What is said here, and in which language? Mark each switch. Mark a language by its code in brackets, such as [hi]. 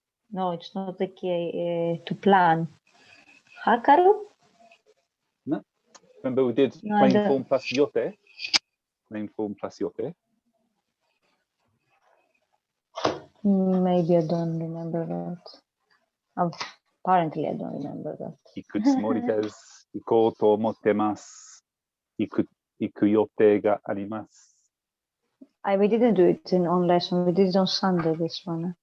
[en] No, it's not like to plan. Hakaru? No. Remember we did No, plain form plus yote. Plain form plus yote. Maybe I don't remember that. Apparently, I don't remember that. [ja] 行くつもりです。行こうと思ってます。行く行く予定があります. [en] We didn't do it in on lesson. We did it on Sunday, this one.